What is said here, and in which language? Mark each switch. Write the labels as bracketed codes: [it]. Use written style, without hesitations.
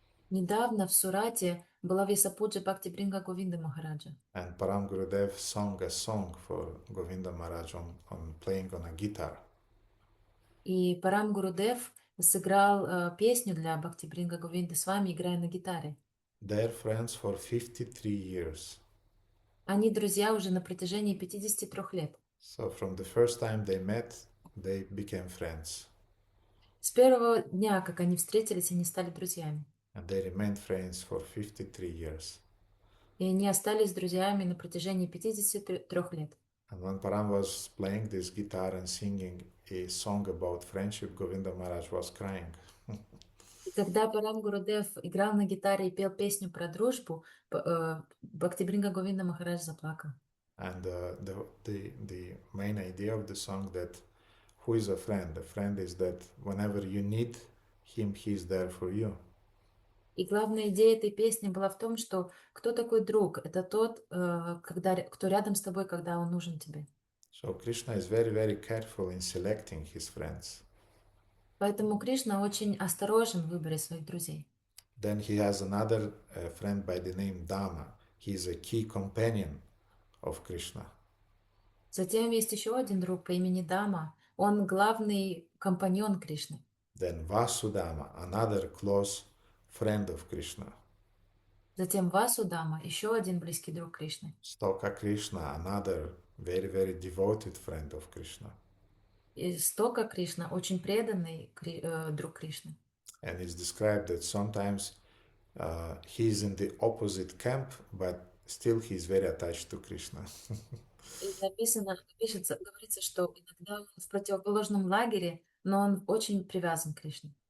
[ru] Недавно в Сурате была Весапуджа Бхакти Бринга Говинда Махараджа. [en] And Param Gurudev sung a song for Govinda Maharaj on playing on a guitar. [ru] И Парам Гурудев сыграл песню для Бхакти Бринга Говинды с вами, играя на гитаре. [en] They're friends for 53 years. [ru] Они друзья уже на протяжении 53 лет. [en] So from the first time they met, they became friends. [ru] С первого дня, как они встретились, они стали друзьями. [en] And they remained friends for 53 years. [ru] И они остались друзьями на протяжении 53 лет. [en] And when Param was playing this guitar and singing a song about friendship, Govinda Maharaj was crying. [ru] И когда Парам Гурудев играл на гитаре и пел песню про дружбу, Бхакти Бринга Говинда Махарадж заплакал. [en] And the main idea of the song that who is a friend? A friend is that whenever you need him, he is there for you. [ru] И главная идея этой песни была в том, что кто такой друг? Это тот, кто рядом с тобой, когда он нужен тебе. [en] So Krishna is very, very careful in selecting his friends. [ru] Поэтому Кришна очень осторожен в выборе своих друзей. [en] Then he has another friend by the name Dama. He is a key companion of Krishna. [ru] Затем есть еще один друг по имени Дама. Он главный компаньон Кришны. [en] Then Vasudama, another close friend of Krishna. [ru] Затем Васудама, еще один близкий друг Кришны. [en] Stoka Krishna, another very, very devoted friend of Krishna. [ru] И Стока Кришна, очень преданный друг Кришны. [en] And it's described that sometimes he is in the opposite camp, but still he is very attached to Krishna. [ru] И говорится, что иногда он в противоположном лагере, но он очень привязан к Кришне.